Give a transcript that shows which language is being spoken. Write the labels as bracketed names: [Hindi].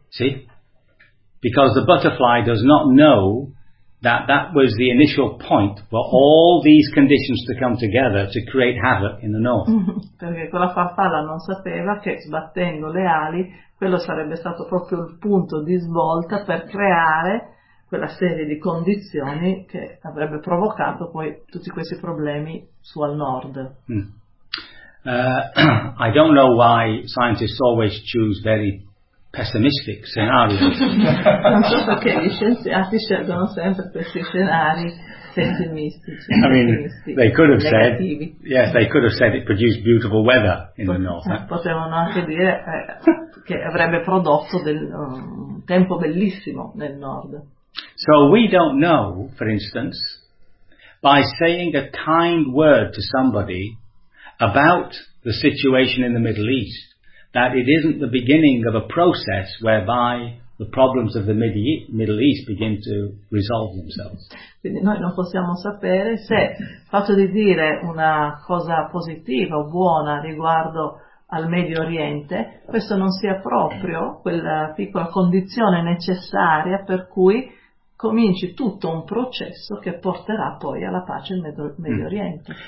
[English] Sì, because the butterfly does not know that was the initial point for all these conditions to come together to create havoc in the north. [Italian] Perché quella farfalla non sapeva che sbattendo le ali quello sarebbe stato proprio il punto di svolta per creare quella serie di condizioni che avrebbe provocato poi tutti questi problemi su al nord. [English] I don't know why scientists always choose very pessimistic scenarios. [Italian] Non so perché gli scienziati scelgono sempre questi scenari pessimistici. [English] I mean, they could have said, yes, they could have said it produced beautiful weather in the north. [Italian] Potevano anche dire che avrebbe prodotto tempo bellissimo nel nord. [English] So we don't know, for instance, by saying a kind word to somebody about the situation in the Middle East, that it isn't the beginning of a process whereby the problems of the Middle East begin to resolve themselves. [Italian] Quindi noi non possiamo sapere se il fatto di dire una cosa positiva o buona riguardo al Medio Oriente, questo non sia proprio quella piccola condizione necessaria per cui cominci tutto un processo che porterà poi alla pace in Medio Oriente.